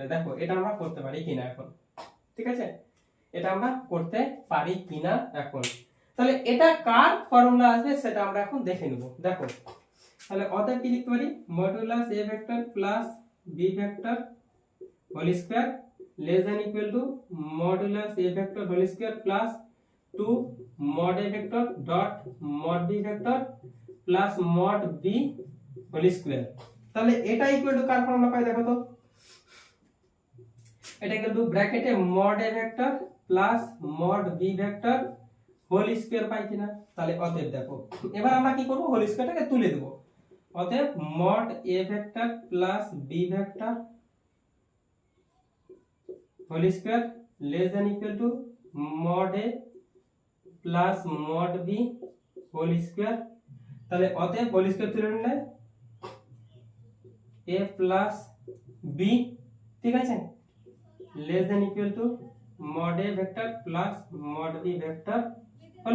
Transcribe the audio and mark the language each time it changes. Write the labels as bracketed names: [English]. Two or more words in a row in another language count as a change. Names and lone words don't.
[Bangla] দেখো এটা আমরা করতে পারি কিনা এখন, ঠিক আছে, এটা আমরা করতে পারি কিনা এখন। তাহলে এটা কার ফর্মুলা আসবে সেটা আমরা এখন দেখে নেব। দেখো তাহলে অতএব কি লিখতে পারি, [English] modulus a vector plus b vector whole square less than equal to modulus a vector whole square plus 2 mod a vector dot mod b vector plus mod b whole square. [Bangla] তাহলে এটা [English] equal to [Bangla] কার ফর্মুলা পাই দেখো তো, এটা [English] equal to [Bangla] ব্র্যাকেটে [English] mod a vector plus mod b vector whole square [Bangla] পাই কিনা। তাহলে অতএব দেখো এবার আমরা কি করব, [English] whole squareটাকে [Bangla] তুলে দেব। অতএব [English] mod a vector plus b vector whole square less than equal to mod a plus mod b whole square. [Bangla] তাহলে অতএব [English] whole square [Bangla] তুলে নিলে a প্লাস b, ঠিক আছে, [English] less than equal to mod a vector plus mod b vector [Bangla] হলো।